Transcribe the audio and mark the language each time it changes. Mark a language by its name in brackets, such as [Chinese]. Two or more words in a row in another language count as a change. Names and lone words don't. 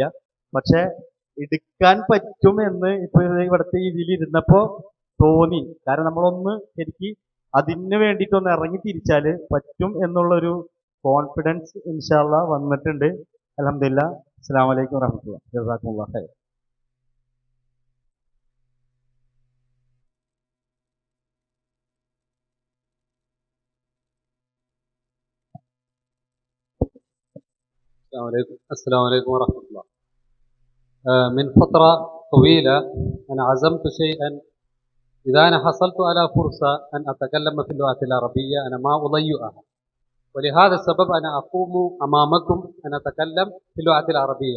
[Malayalam] പക്ഷെ എടുക്കാൻ പറ്റുമെന്ന് ഇപ്പോൾ ഇവിടുത്തെ ഇതിലിരുന്നപ്പോൾ തോന്നി. കാരണം നമ്മളൊന്ന് ശരിക്ക് അതിന് വേണ്ടിയിട്ടൊന്ന് ഇറങ്ങി തിരിച്ചാൽ പറ്റും എന്നുള്ളൊരു കോൺഫിഡൻസ് [Arabic] إن شاء الله [Malayalam] വന്നിട്ടുണ്ട്. [Arabic] الحمد لله. السلام عليكم ورحمة الله. جزاكم الله خير. السلام عليكم ورحمة الله. من فترة طويلة أنا عزمت شيئا، إذا أنا حصلت على فرصة أن أتكلم في اللغة العربية أنا ما أضيعها، ولهذا السبب أنا أقوم أمامكم أن أتكلم في اللغة العربية.